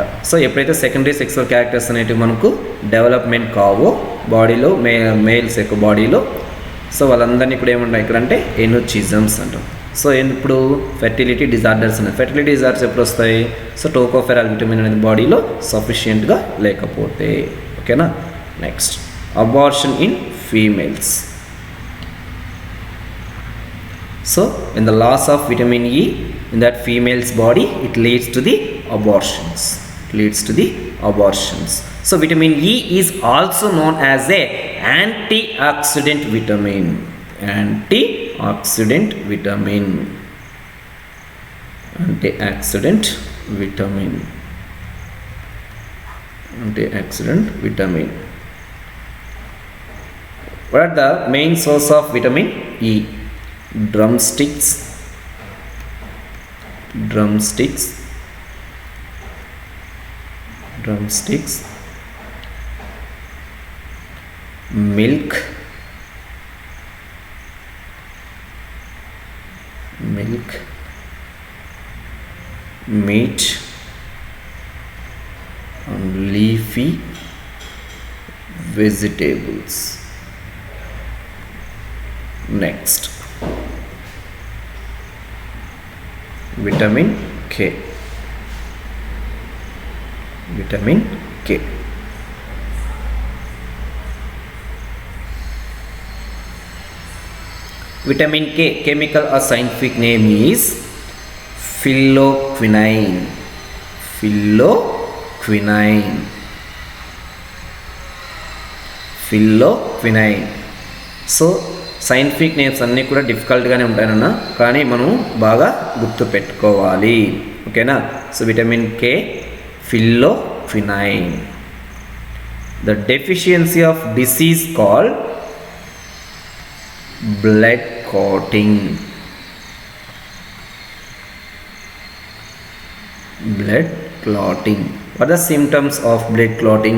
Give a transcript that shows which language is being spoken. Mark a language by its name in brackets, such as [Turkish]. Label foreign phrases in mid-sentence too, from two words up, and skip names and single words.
[Telugu] సో ఎప్పుడైతే [English] secondary sexual characters [Telugu] అనేటివి మనకు డెవలప్మెంట్ కావో బాడీలో మేల్స్ యొక్క బాడీలో, సో వాళ్ళందరినీ ఇప్పుడు ఏముంటాయి ఇక్కడ అంటే ఎనోచిజమ్స్ అంటాం. సో ఇప్పుడు [English] fertility disorders [Telugu] ఉన్నాయి. [English] fertility disorders [Telugu] ఎప్పుడు వస్తాయి? సో [English] tocopherol vitamin [Telugu] అనేది బాడీలో సఫిషియెంట్గా లేకపోతే. [English] ఓకేనా. next abortion in females. సో in the loss of vitamin E in that female's body, it leads to the abortions. So vitamin E is also known as a antioxidant vitamin. Antioxidant vitamin. What are the main source of vitamin E? Drumsticks, milk, meat, and leafy vegetables. Next, vitamin K. Vitamin K. Vitamin K chemical or scientific name is phylloquinine. [Telugu] సో [English] scientific names [Telugu] అన్నీ కూడా డిఫికల్ట్గానే ఉంటాయన్న, కానీ మనం బాగా గుర్తు పెట్టుకోవాలి. ఓకేనా. [English] so vitamin K, [Telugu] phylloquinine. [English] The deficiency of disease called blood clotting. What are the symptoms of blood clotting?